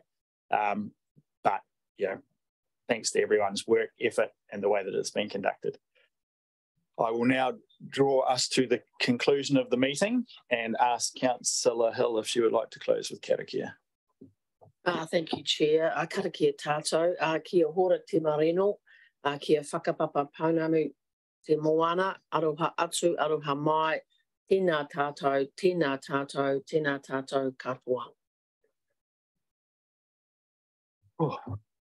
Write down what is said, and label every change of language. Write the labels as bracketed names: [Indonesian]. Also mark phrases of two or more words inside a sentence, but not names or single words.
[English] But, thanks to everyone's work, effort, and the way that it's been conducted. I will now draw us to the conclusion of the meeting and ask Councillor Hill if she would like to close with karakia. Thank you, Chair. [Māori] Karakia tātou, kia hora te marino, kia whakapapa paunamu te moana, aroha atu, aroha mai, Tēnā tātou, tēnā tātou, tēnā tātou katoa. Oh.